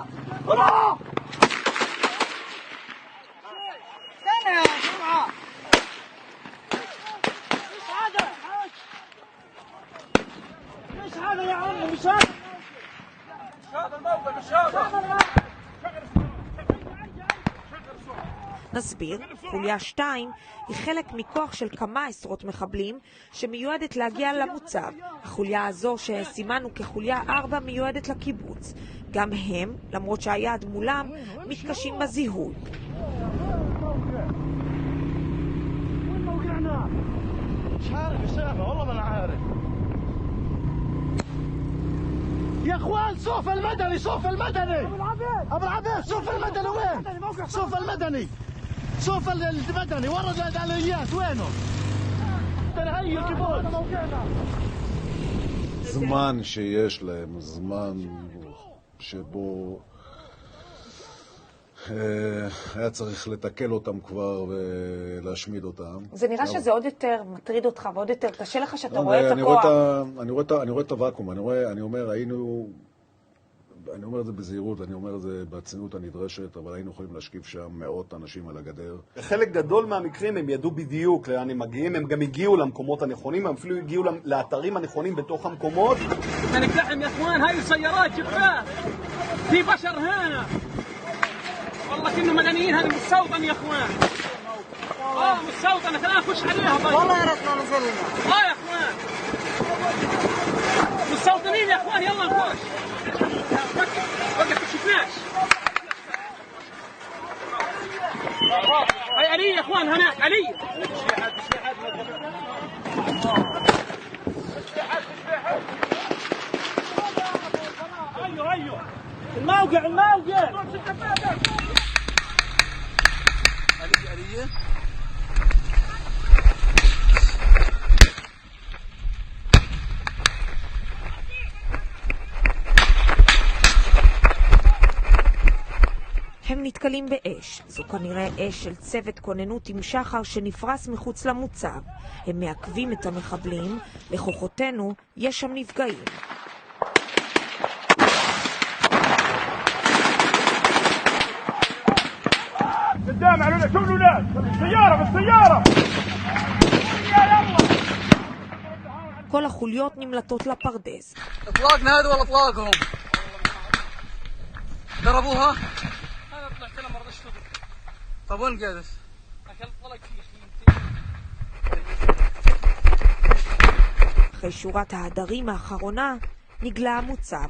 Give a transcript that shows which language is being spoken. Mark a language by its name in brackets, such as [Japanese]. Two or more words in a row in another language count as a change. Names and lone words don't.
[Arabic] روح استنى يا جماعه. مش هذا يا عمي، مش هذا الموقع، مش هذا. [Hebrew] נסביר, חוליה 2 היא חלק מכוח של כמה עשרות מחבלים שמיועדת להגיע למוצב. החוליה הזו שסימנו כחוליה 4 מיועדת לקיבוץ. גם הם, למרות שהיעד מולם, מתקשים בזיהוי. [Arabic] يا اخوان صوف المدني، صوف المدني ابو العبيد، صوف المدني وين؟ صوف المدني، صوف المدني ورا الاليات وينه؟ تنهي الكبار. [Hebrew] זמן שיש להם, זמן שבו היה צריך לתקל אותם כבר ולהשמיד אותם. זה נראה שזה עוד יותר מטריד אותך ועוד יותר קשה לך שאתה רואה את הכוח. אני רואה את הוואקום, אני אומר את זה בזהירות, אני אומר את זה בעצינות הנדרשת, אבל היינו יכולים להשכיב שם מאות אנשים על הגדר. בחלק גדול מהמקרים הם ידעו בדיוק לאן הם מגיעים, הם גם הגיעו למקומות הנכונים, הם אפילו הגיעו לאתרים הנכונים בתוך המקומות. [Arabic] نقتحم يا اخوان، هاي السيارات جبناها، في بشر هنا، والله كأنه مدنيين هذا مستوطن يا اخوان مستوطن خلينا نخش عليها طيب والله يا ريتنا نزلنا يا اخوان مستوطنين يا اخوان يلا نخش وقف شفناش هاي علي يا اخوان هناك علي ايوه الموقع علي [Hebrew] הם נתקלים באש. זו כנראה אש של צוות כוננות עם שחר שנפרס מחוץ למוצב. הם מעכבים את המחבלים. לכוחותינו יש שם נפגעים. [Arabic] قدام على شوفوا الولاد بالسيارة [Hebrew] כל החוליות נמלטות לפרדס. [Arabic] اطلاقنا هذا ولا اطلاقهم ضربوها انا طلعت لها ما رضيتش تضرب طب وين قادس اكلت طلق [Hebrew] אחרי שורת ההדרים האחרונה נגלה המוצב.